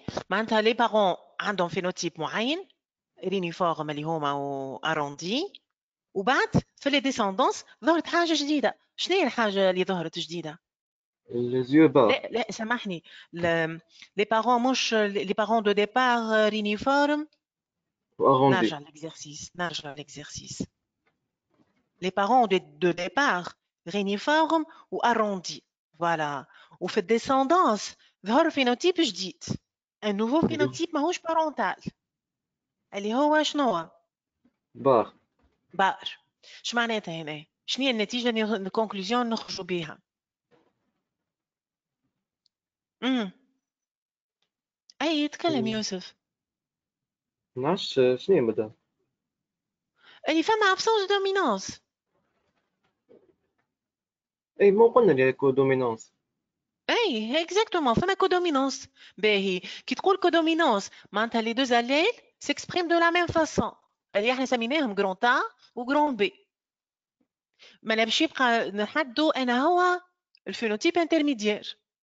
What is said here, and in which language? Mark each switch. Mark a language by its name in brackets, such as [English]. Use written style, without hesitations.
[Arabic] معناتها لي بارون عندهم فينوتيب معين رينيفورم اللي هما واروندي، وبعد في لي ديسوندونس ظهرت حاجه جديده. شنو هي الحاجه اللي ظهرت جديده؟ الزيو بار لا سامحني، لي بارون مش لي بارون دو ديبار رينيفورم. واغوندي. نرجع لl'exercice. [French] Les parents de départ réniforme ou arrondi. Voilà. [Arabic] وفي الديسندانس ظهر فينوتيب جديد. [French] un nouveau phénotype [Arabic] ماهوش [French] parental. [Arabic] اللي هو شنو؟ بار. بار. اش معناتها هنا؟ شنو هي النتيجة الكونكلوزيون نخرجوا بها؟ اي يتكلم يوسف. نعرفش شنو هي مدام. اللي فما [French] absence de dominance. [Arabic] اي مو قلنا لي كو دومينونس. اي اكزاكتومون فما كودومينونس. باهي كي تقول كودومينونس معناتها لي دوز [French] allèles s'expriment de la même façon. [Arabic] اللي احنا سميناهم جرون A وجرون B. ما باش يبقى نحدوا انا هو الفينوتيب انترميديير.